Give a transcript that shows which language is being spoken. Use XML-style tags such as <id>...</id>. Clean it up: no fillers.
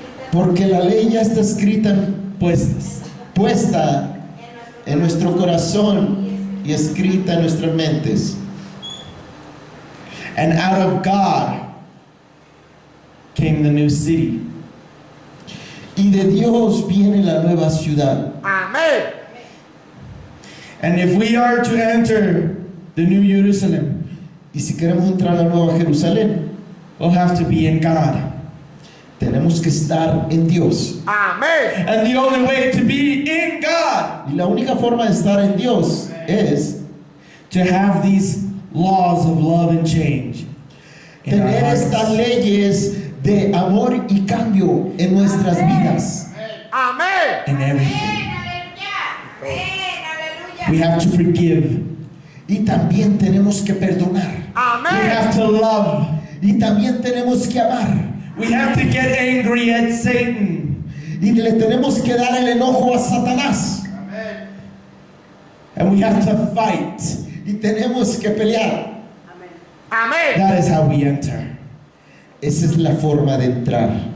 <es>Porque la ley ya está escrita, puesta en nuestro corazón y escrita en nuestras mentes.</es> <en>And out of God came the new city.</en> <es>Y de Dios viene la nueva ciudad. Amén.</es> <en>And if we are to enter the new Jerusalem,</en> <es>Y si queremos entrar a la nueva Jerusalén,</es> <en>we'll have to be in God.</en> <es>tenemos que estar en Dios. Amén.</es> <en>And the only way to be in God,</en> <es>Y la única forma de estar en Dios es</es> <en>to have these laws of love and change in our</en> <es>tener</es> <en>hearts.</en> <es>estas leyes de amor y cambio en nuestras vidas. Amén.</es> <en>In everything.</en> <es>Aleluya. Amén. Aleluya.</es> <en>We have to forgive.</en> <es>Y también tenemos que perdonar.</es> <en>We</en> <es>Amén.</es> <en>have to love.</en> <es>Y también tenemos que amar.</es> <en>We have to get angry at Satan.</en> <es>Y le tenemos que dar el enojo a Satanás.</es> <en>And we have to fight.</en> <es>Y tenemos que pelear. Amén.</es> <en>That is how we enter.</en> <es>Esa es la forma de entrar.</es>